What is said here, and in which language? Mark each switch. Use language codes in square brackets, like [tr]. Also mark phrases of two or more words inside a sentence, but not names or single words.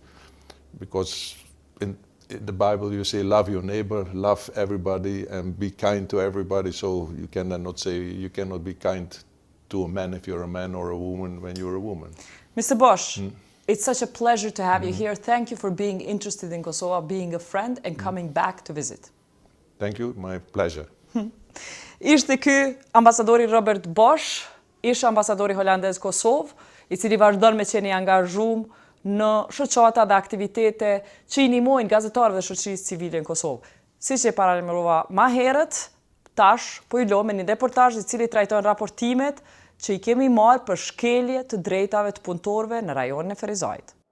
[en] Because in the Bible you say, love your neighbor, love everybody, and be kind to everybody. So you cannot say, you cannot be kind to a man if you're a man or a woman when you're a woman. Mr. Bosch, it's such a pleasure to have you here. Thank you for being interested in Kosovo, being a friend, and coming back to visit. Thank you, my pleasure. [sq] Ishte ky ambasadori Robert Bosch, ish-ambasadori Holandës Kosovë, I cili vazhdon me qenë I angazhuar në shoqata dhe aktivitete që I ndihmojnë gazetarëve dhe shoqërisë civile në Kosovë. Siç e paralajmërova më herët, tash po I lëm me një reportazh I cili trajton raportimet që I kemi marrë për shkelje të drejtave të punëtorëve në rajonin e Ferizajit.